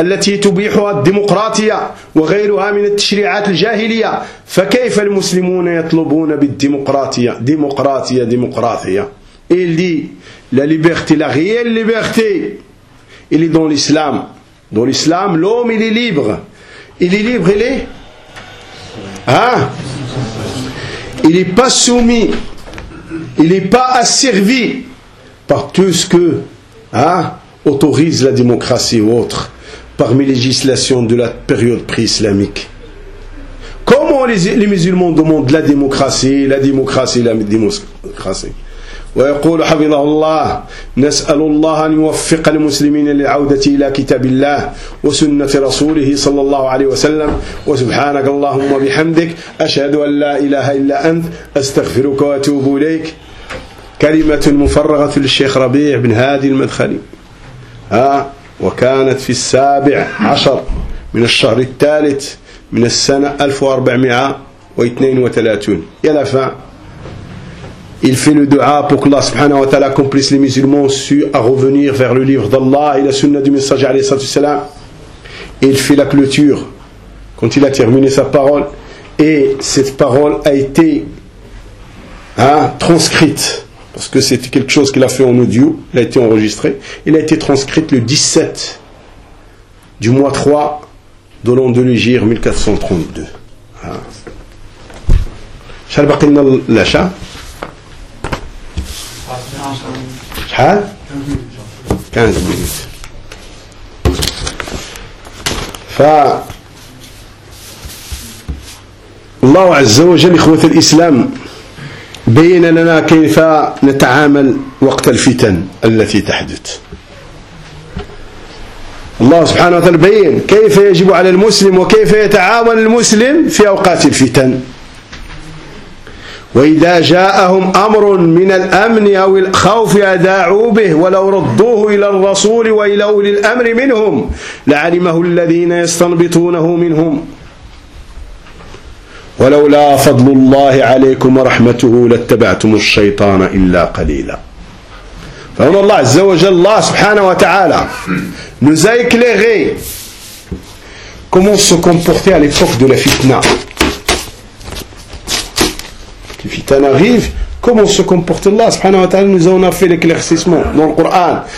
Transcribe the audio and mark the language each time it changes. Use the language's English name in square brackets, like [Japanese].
[Arabic] التي تبيحها الديمقراطية وغيرها من التشريعات الجاهلية، فكيف المسلمون يطلبون بالديمقراطية؟ ديمقراطية ديمقراطية [French] il dit la liberté, la réelle liberté il est dans l'islam. Dans l'islam l'homme il est libre. Il est libre, il est hein? Il n'est pas soumis, il n'est pas asservi par tout ce que hein, autorise la démocratie ou autre, parmi les législations de la période pré-islamique. Comment les musulmans demandent la démocratie, la démocratie, la démocratie? [Arabic] ويقول حفظه الله نسأل الله أن يوفق المسلمين للعودة إلى كتاب الله وسنة رسوله صلى الله عليه وسلم وسبحانك اللهم وبحمدك أشهد أن لا إله إلا أنت أستغفرك وأتوب إليك كلمة مفرغة للشيخ ربيع بن هادي المدخلي وكانت في 17 من الشهر الثالث من السنة 1432 يلفا. [French] Il fait le dua pour que Allah subhanahu wa ta'ala accomplisse les musulmans sur à revenir vers le livre d'Allah et la sunna du messager alayhi salatu wasalam. Il fait la clôture quand il a terminé sa parole et cette parole a été transcrite parce que c'était quelque chose qu'il a fait en audio, il a été enregistré, il a été transcrite le 17 du mois 3 de l'an de l'Hégire 1432. [Arabic] Chal baqina l'acha شحال 15 مينيت ف الله عز وجل إخوة الإسلام بين لنا كيف نتعامل وقت الفتن التي تحدث. الله سبحانه وتعالى بين كيف يجب على المسلم وكيف يتعامل المسلم في أوقات الفتن. وإذا جاءهم أمر من الأمن أو الخوف أداعوا به ولو ردوه إلى الرسول وإلى أولي الأمر منهم لعلمه الذين يستنبطونه منهم ولولا فضل الله عليكم ورحمته لاتبعتم الشيطان إلا قليلا. فهنا الله عز وجل الله سبحانه وتعالى [French] nous a éclairé comment se comporter à l'époque de la fitna. Fitan arrive, comment se comporte Allah subhanahu wa ta'ala, nous en a fait l'éclaircissement dans le Coran.